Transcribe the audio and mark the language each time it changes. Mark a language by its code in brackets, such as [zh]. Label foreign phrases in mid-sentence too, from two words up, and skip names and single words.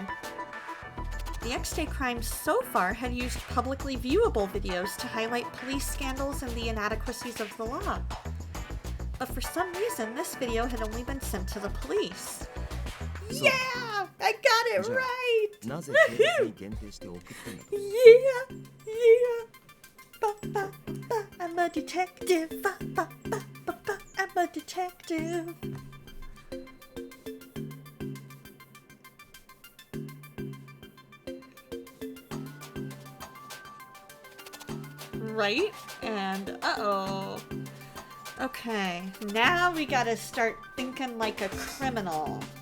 [en] The X-Day crimes so far had used publicly viewable videos to highlight police scandals and the inadequacies of the law. But for some reason, this video had only been sent to the police. Yeah! I got it right! Yeah! Ba, ba, ba, I'm a detective. Ba, ba, ba, ba, ba, I'm a detective. Right? And uh-oh. Okay, now we gotta start thinking like a criminal.